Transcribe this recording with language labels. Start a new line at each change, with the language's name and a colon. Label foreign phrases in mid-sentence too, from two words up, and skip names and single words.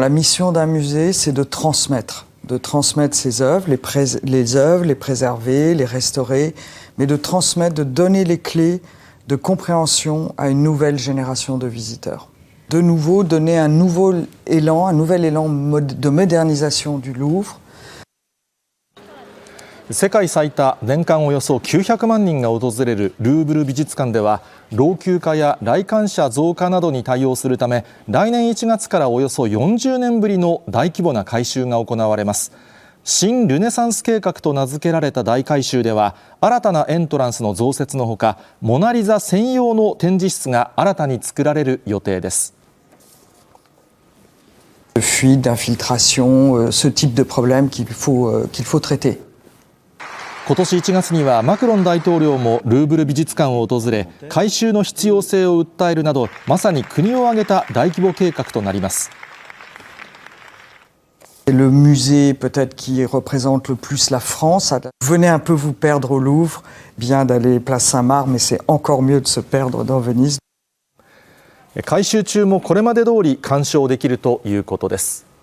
French: La mission d'un musée, c'est de transmettre ses œuvres, les préserver, les restaurer, mais de transmettre, de donner les clés de compréhension à une nouvelle génération de visiteurs. De nouveau, donner un nouvel élan de modernisation du Louvre.
Japanese: 世界最多年間およそ900万人が訪れるルーブル美術館では老朽化や来館者増加などに対応するため来年1月からおよそ40年ぶりの大規模な改修が行われます。新ルネサンス計画と名付けられた大改修では新たなエントランスの増設のほかモナリザ専用の展示室が新たに作られる予定です。
French: Fuite, d'infiltration, ce type de problème qu'il faut traiter.
Japanese: 今年1月にはマクロン大統領もルーブル美術館を訪れ改修の必要性を訴えるなどまさに国を挙げた大規模計画となります。
French: Le musée peut-être qui représente le plus la France. Venez un peu vous perdre au Louvre, bien d'aller place Saint-Marc, mais c'est encore mieux de se perdre dans Venise.
Japanese: 改修中もこれまで通り鑑賞できるということです。